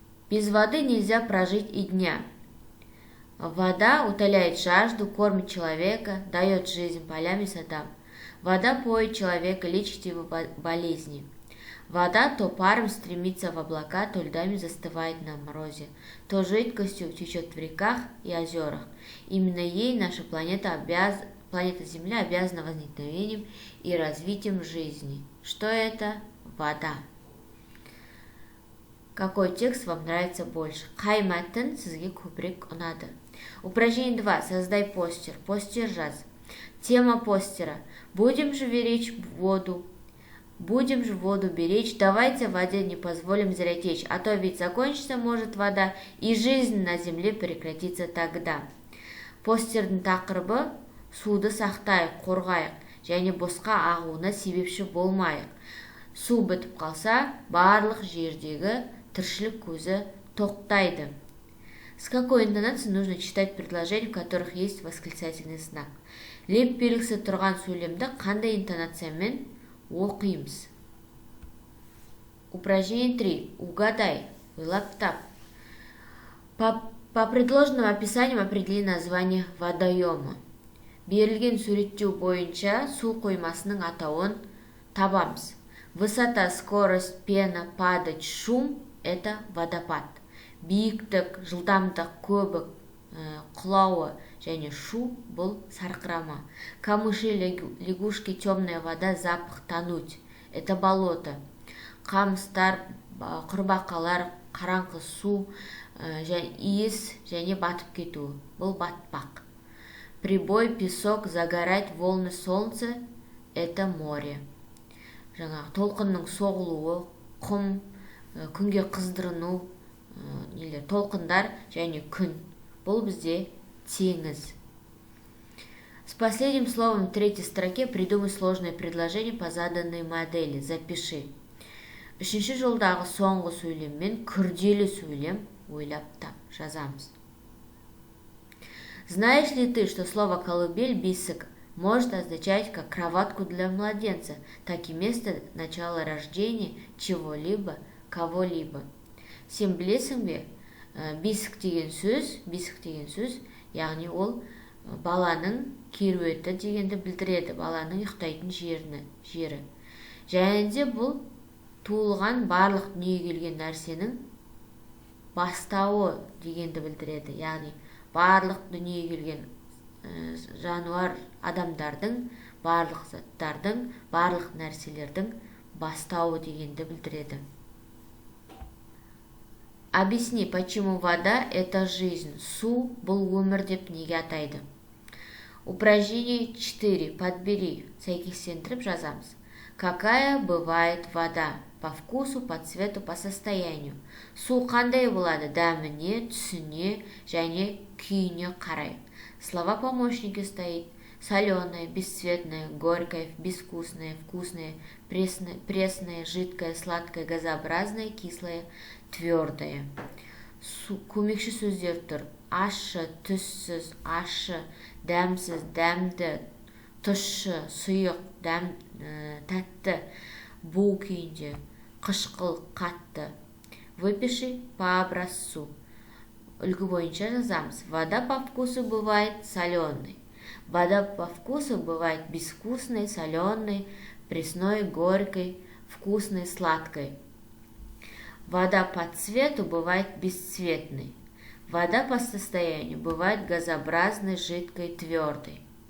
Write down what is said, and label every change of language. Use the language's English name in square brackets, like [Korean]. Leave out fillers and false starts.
[Russian] Без воды нельзя прожить и дня. Вода утоляет жажду, кормит человека, дает жизнь полям и садам. Вода поет человека, лечит его болезни. Вода то паром стремится в облака, то льдами застывает на морозе, то жидкостью течет в реках и озерах. Именно ей наша планета Земля обязана возникновением и развитием жизни. Что это? Вода. Какой текст вам нравится больше? [Kazakh] Қай мәтін сізге көбірек ұнады? [Russian] Упражнение 2. Создай постер. [Kazakh] Постер жаз. [Russian] Тема постера. Будем же беречь воду. Будем же воду беречь, давайте воде не позволим зря течь, а то ведь закончится может вода, и жизнь на земле прекратится тогда. [Kazakh] Постердің тақырыбы суды сақтайық, қорғайық, және босқа ағуына себепші болмайық. Су бітіп қалса, барлық жердегі тіршілік көзі тоқтайды. [Russian] С какой интонацией нужно читать предложения, в которых есть восклицательный знак? [Kazakh] Леп белгісі тұрған сөйлемді қандай интонациямен оқимыз? [Russian] Упражнение 3. Угадай. [Kazakh] Ойлап тап. [Russian] По предложенным описаниям определи название водоема. [Kazakh] Берілген суреттеу бойынша су қоймасының атауын табамыз. [Russian] Высота, скорость, пена, падать, шум – это водопад. [Kazakh] Биіктік, жылдамдық, көбік, құлауы және шу – бұл сарқырама. [Russian] Камыши, лягушки, темная вода, запах, тонуть – это болото. [Kazakh] Қамыстар, құрбақалар, қараңғы су, иіс және батып кету – бұл батпақ. [Russian] Прибой, песок, загорать, волны, солнце это море. [Kazakh] Жаңағы толқынның соғылуы, құм, күнге қыздырыну, толқындар және күн. Бұл бізде теңіз. [Russian] С последним словом в третьей строке придумай сложное предложение по заданной модели. Запиши. [Kazakh] Үшінші жолдағы соңғы сөйлеммен күрделі сөйлем ойлап тап, жазамыз. [Russian] Знаешь ли ты, что слово «колыбель» бисек может означать как кроватку для младенца, так и место начала рождения чего-либо, кого-либо? [Kazakh] Сен білесің бе, бисік деген сөз, яғни ол баланың керуеті дегенді білдіреді, баланың ұйықтайтын жері. Және де бұл туылған барлық дүниеге келген нәрсенің бастауы дегенді білдіреді. Яғни барлық дүниеге келген жануар, адамдардың, барлық заттардың, барлық нәрселердің бастауы дегенді білдіреді. [Russian] Объясни, почему вода – это жизнь. [Kazakh] Су – бұл өмір деп неге атайды? [Russian] Упражнение 4. Подбери. [Kazakh] Сәйкестендіріп жазамыз. [Russian] Какая бывает вода? По вкусу, по цвету, по состоянию. [Kazakh] Су қандай болады? Дәміне, түсіне және күйіне қарай. [Russian] Слова помощники стоит. Соленое, бесцветное, горькое, безвкусное, вкусное, пресное, жидкое, сладкое, газообразное, кислое, твердое. [Kazakh] Көмекші сөздер тұр. Ащы, түссіз, ащы, дәмсіз, дәмді, тұщы, сұйық, тәтті, бу күйінде, қышқыл, қатты. [Russian] Выпиши по образцу. [Kazakh] Үлгі бойынша жазамыз. [Russian] Вода по вкусу бывает соленой. Вода по вкусу бывает безвкусной, соленой, пресной, горькой, вкусной, сладкой. Вода по цвету бывает бесцветной. Вода по состоянию бывает газообразной, жидкой, твердой.